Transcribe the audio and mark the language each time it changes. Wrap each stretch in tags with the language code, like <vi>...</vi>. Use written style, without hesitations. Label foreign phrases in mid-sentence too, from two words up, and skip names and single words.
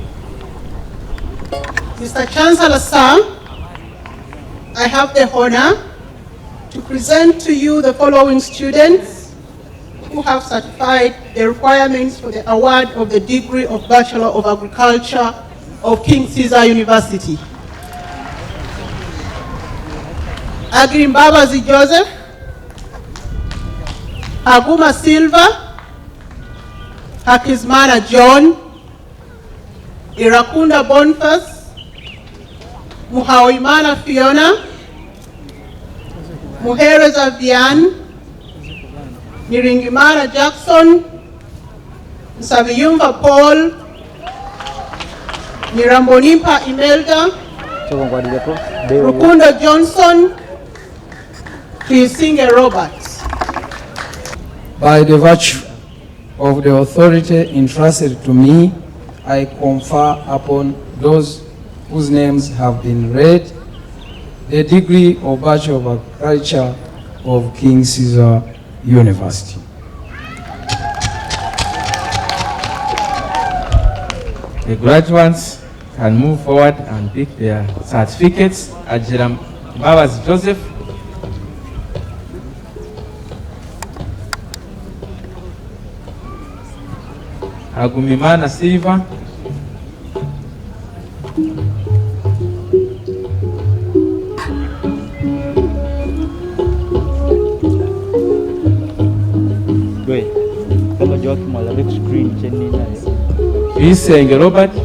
<en>Mr. Chancellor, sir, I have the honor to present to you the following students who have satisfied the requirements for the award of the degree of Bachelor of Agriculture of King Ceasor University. Agrimbabazi Joseph, Aguma Silva, Hakizmana John, Irakunda Boniface, Muhawimana Fiona, Muhereza Vian, Niringimana Jackson, Nsaviyumva Paul, Nirambonimpa Imelda, Rukunda Johnson, Tuisinge Roberts. By the virtue of the authority entrusted to me, I confer upon those whose names have been read the degree of Bachelor of Agriculture of King Ceasor University. The graduates can move forward and pick their certificates. Ajiram Babas Joseph, Agumimana Silva, Isenge Robert,</en>